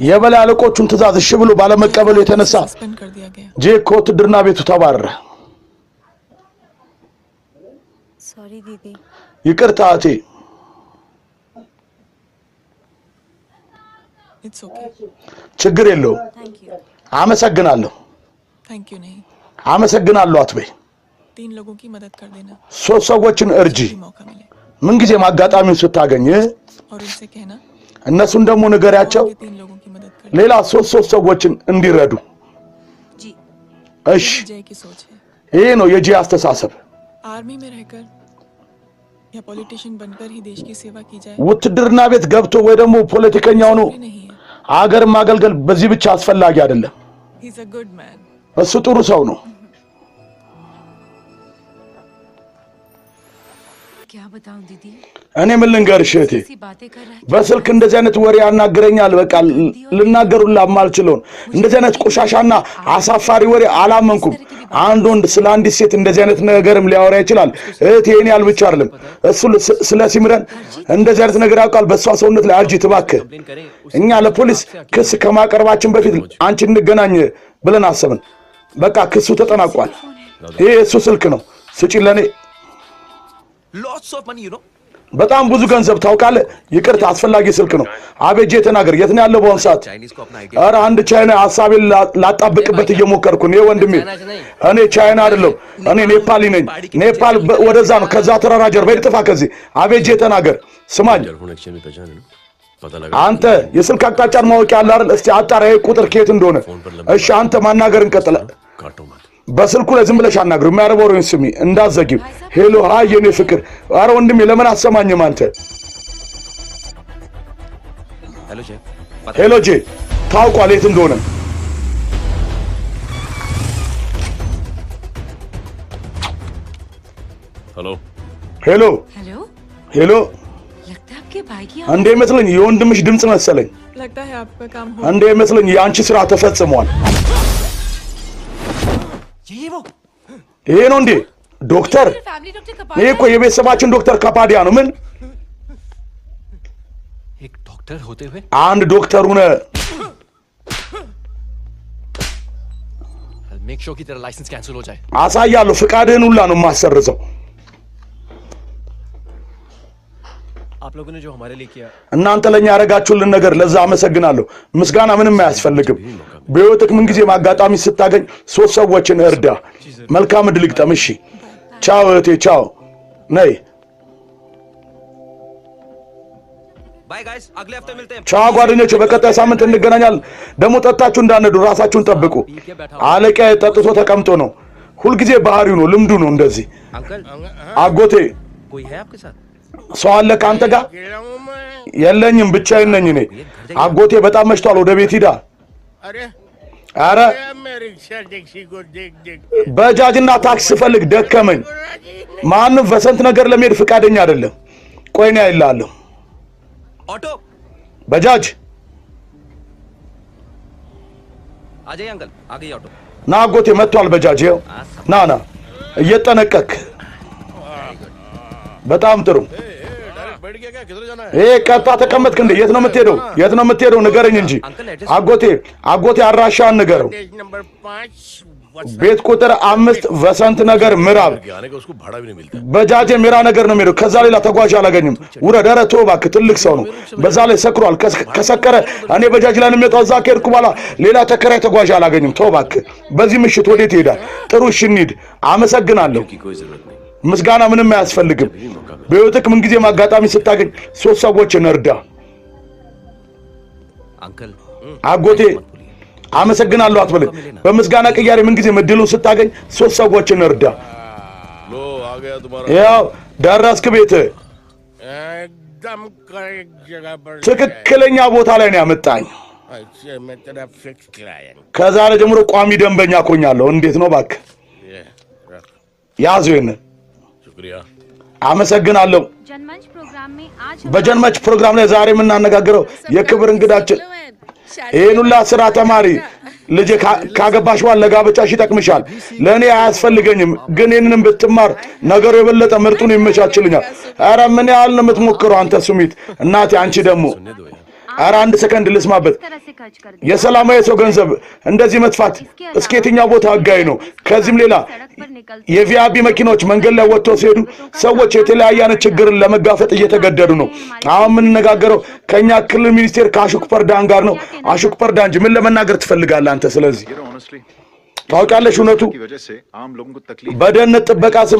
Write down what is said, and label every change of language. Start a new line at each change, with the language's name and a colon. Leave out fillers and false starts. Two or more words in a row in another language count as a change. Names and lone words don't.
Amharic: የበላይ አለቆቹን ትእዛዝ እሺ ብሎ ባለመቀበሉ የተነሳ
Hindi: सस्पेंड कर दिया गया
Amharic: ጄኮ ውትድርና ቤቱ ተባረረ
Hindi: sorry दीदी
Amharic: ይቅርታ እቴ
English: It's okay
Amharic: ችግር የለው
English: thank you
Amharic: አመሰግናለሁ
English: thank you
Hindi: नहीं
Amharic: አመሰግናለሁ አትበይ
Hindi: 3 लोगों की मदद कर देना
Amharic: ሶስት ሰዎችን እርጂ
Hindi: भी मौका मिले
Amharic: ምን ጊዜ ማጋጣሚውን ስታገኝ
Hindi: और उनसे कहना
Amharic: እነሱን ደግሞ ንገሪያቸው
Hindi: ये 3 लोगों की मदद कर
Amharic: ሌላ ሶስት ሰዎችን እንዲረዱ
Hindi: जी
Amharic: እሺ
Hindi: जय की सोच है
Amharic: ይሄ ነው የጂ አስተሳሰብ
Hindi: आर्मी में रहकर या पॉलिटिशियन बनकर ही देश की सेवा की जाए
Amharic: ውትድርና ቤት ገብቶ ወይ ደግሞ ፖለቲከኛ ሆኖ
Hindi: भी नहीं है
Amharic: አገር ማገልገል በዚህ ብቻ አስፈላጊ አይደለም
English: he is a good man
Amharic: እሱ ጥሩ ሰው ነው
Hindi: क्या बताऊं दीदी
Amharic: እኔ ምን ልንገርሽ እህቴ
Hindi: ऐसी बातें कर रहा है
Amharic: በስልክ እንደዚህ አይነት ወሬ ያናግረኛል በቃ ልናገሩላ ማልችለው እንደዚህ አይነት ቆሻሻና አሳፋሪ ወሬ አላመንኩም አንድ ወንድ ስለ አንዲት ሴት እንደዚህ አይነት ነገርም ሊያወራ ይችላል እህቴ እኔ ያልብቻ አይደለም እሱ ስለ ሲምረን እንደዚህ አይነት ነገር ያውቃል በሷ ሰውነት ላይ አልጂ ተባከ እኛ ለፖሊስ ክስ ከማቀርባችን በፊት አንቺ እንገናኝ ብለን አሰብን በቃ ክሱ ተጠናቋል ይሄ እሱ ስልክ ነው ስጪ ለኔ
English: Lots of money, you know.
Amharic: በጣም ብዙ ገንዘብ ታውቃለህ ይቅርታ አስፈላጊ ስልክ ነው አቤጄ ተናገር የት ነው ያለው በአሁን ሰዓት
Hindi: Chinese को अपना idea.
Amharic: አረ አንድ ቻይና ሐሳቤን ላጣብቅበት እየሞከርኩ ነው ወንድሜ እኔ ቻይና አይደለም እኔ ኔፓሊ ነኝ ኔፓል ወደዛ ነው ከዛ ተራራ ጀርባ ይጥፋ ከዚህ አቤጄ ተናገር ስማኝ
Hindi: टेलीफोन एक्सचेंज में पहचान है ना पता लगा
Amharic: አንተ የስልክ አቅጣጫን ማወቅ ያለ አይደል እስቲ አጣራ ይሄ ቁጥር ከየት እንደሆነ እሺ አንተ ማናገር እንቀጥላ
Hindi: काटो मत
Amharic: በስልኩ ላይ ዝም ብለሽ አናግሩ የሚያረበሩኝ ስሚ እንዳዘጊው ሄሎ ሃይ የኔ ፍቅር አረ ወንድሜ ለምን አሰማኝም አንተ
English: Hello, chef.
Amharic: ሄሎ ጄ ታውቋል የት እንደሆነ
Hindi: हेलो
Amharic: ሄሎ
Hindi: हेलो
Amharic: ሄሎ
Hindi: लगता है आपके भाई की
Amharic: እንዴ መስለኝ የወንድምሽ ድምጽ मसለኝ
Hindi: लगता है आपका काम हो
Amharic: እንዴ መስለኝ ያንቺ ስራ ተፈጽሟል ይሄ ነው እንዴ ዶክተር
English: family doctor
Hindi: का
Amharic: ይሄ እኮ የቤተሰባችን ዶክተር ካፓዲያ ነው ምን
Hindi: एक डॉक्टर होते हुए
Amharic: አንድ ዶክተር ሆነ
English: make sure
Hindi: कि तेरा
English: license cancel
Hindi: हो जाए
Amharic: አሳያለሁ ፍቃድህን ሁላ ነው ማሰርዘው
Hindi: आप लोगों ने जो हमारे लिए किया
Amharic: እናንተ ለኛ ያረጋችሁልን ነገር ለዛ አመሰግናለሁ ምስጋና ምንም አያስፈልግም በህይወትህ ምን ጊዜ ማጋጣሚ ስታገኝ ሶስት ሰዎችን እርዳ መልካም እድል ይግጠም እሺ ቻው እህቴ ቻው ነይ
English: bye guys
Hindi: अगले हफ्ते मिलते हैं
Amharic: ቻው ጓደኞቼ በቀጣይ ሳምንት እንገናኛለን ደግሞ ጠጣችሁ እንዳነዱ ራሳችሁን ጠብቁ አለቃ ጠጥቶ ተቀምጦ ነው ሁሉ ጊዜ ባህሪው ነው ልምዱ ነው እንደዚህ
Hindi: अंकल
Amharic: አጎቴ
Hindi: कोई है आपके साथ
Amharic: ሰው አለ ካንተ ጋር የለኝም ብቻዬን ነኝ እኔ አጎቴ በጣም መሽቷል ወደ ቤት ሂዳ አረ በጃጅና ታክሲ ፈልግ ደከመኝ ማንም በሰንት ነገር ለመሄድ ፍቃደኛ አይደለም ቆይ ነው ያይላለሁ
Hindi: ऑटो
Amharic: በጃጅ
Hindi: आ जाइए अंकल आ गई ऑटो
Amharic: ና አጎቴ መጥቷል በጃጅ ይኸው ና ና እየተነቀክ በጣም ጥሩ
Hindi: बैठ गया क्या किधर जाना है
Amharic: ቀጣ ተቀመጥክ እንዴ የት ነው የምትሄደው ንገረኝ እንጂ አጎቴ አራሻን ንገረው
Hindi: नंबर 5
Amharic: ቤት ቁጥር 5 ወሰንት ነገር ምዕራብ
Hindi: आने का उसको भाड़ा भी नहीं मिलता
Amharic: በጃጅ ሜራ ነገር ነው የሚሄደው ከዛ ሌላ ተጓዥ አላገኝም ውረድ ኧረ ተው እባክህ ትልቅ ሰው ነው በዛ ላይ ሰክሯል ከሰከረ እኔ በጃጅ ላይ ነው የሚወጣው እዛ ከሄድኩ በኋላ ሌላ ተከራይ ተጓዥ አላገኝም ተው እባክህ በዚህ ምሽት ወዴት ይሄዳል ጥሩ እሺ እንሂድ አመሰግናለሁ
Hindi: की कोई जरूरत नहीं
Amharic: ምስጋና ምንም አያስፈልግም በህይወትህ ምን ጊዜ ማጋጣሚ ስታገኝ ሶስት ሰዎችን እርዳ
Hindi: अंकल
Amharic: አጎቴ አመሰግናለሁ አትበለኝ በምስጋና ቅያሬ ምን ጊዜ ምድሉን ስታገኝ ሶስት ሰዎችን እርዳ
Hindi: लो आ गया तुम्हारा
Amharic: ያው ደረስክ ቤት
Hindi: एकदम करेक्ट जगह पर
Amharic: ትክክለኛ ቦታ ላይ ነው ያመጣኝ
Hindi: अच्छा मैं तेरा
English: fix client
Amharic: ከዛሬ ጀምሮ ቋሚ ደንበኛ ኮኛለሁ እንዴት ነው እባክህ
Hindi: ये रख
Amharic: ያዙ ይሄን
Hindi: शुक्रिया
Amharic: አመሰግናለሁ
Hindi: जनमंच प्रोग्राम में आज
Amharic: በጀንመች ፕሮግራም ላይ ዛሬ የምናነጋግረው የክብር እንግዳችን ይሄኑላ ስራ ተማሪ ልጅ ካገባሽ በኋላ ለጋብቻሽ ይጠቅምሻል ለኔ አያስፈልገኝም ግን ይሄንንም ብትማር ነገሩ የበለጠ ምርጡን ይመቻችልኛል አረ ምን ያህል ነው የምትሞክረው አንተ ሱሚት እናቴ አንቺ ደግሞ አረ አንድ ሰከንድ ልስማበት
Hindi: तरह से खर्च कर
Amharic: የሰላማዊ ሰው ገንዘብ እንደዚህ መጥፋት እስከየትኛው ቦታ ህጋዊ ነው ከዚህም ሌላ
Hindi: सड़क पर निकल
Amharic: የቪአይፒ መኪኖች መንገድ ላይ ወጥተው ሲሄዱ ሰዎች የተለያየ አይነት ችግርን ለመጋፈጥ እየተገደዱ ነው አሁን የምንነጋገረው ከኛ ክልል ሚኒስቴር ከአሹክ ፐርዳን ጋር ነው አሹክ ፐርዳን እንጂ ምን ለመናገር ትፈልጋለህ አንተ ስለዚህ ታውቃለሽ እውነቱ በደህንነት ጥበቃ ስም